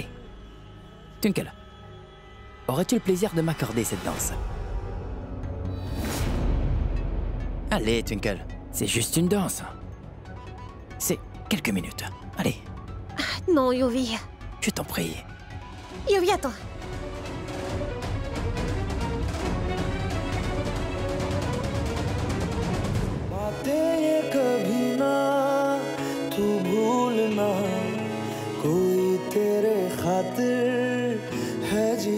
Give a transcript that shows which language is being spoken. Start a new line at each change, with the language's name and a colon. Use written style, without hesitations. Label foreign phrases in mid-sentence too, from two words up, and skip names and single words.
French: Twinkle, aurais-tu le plaisir de m'accorder cette danse? Allez, Twinkle, c'est juste une danse. C'est quelques minutes. Allez, Non, Yuvi. je t'en prie. Yuvi, attends.
Hindi: बातें ये कभी ना तू भूलना कोई तेरे खातिर है जी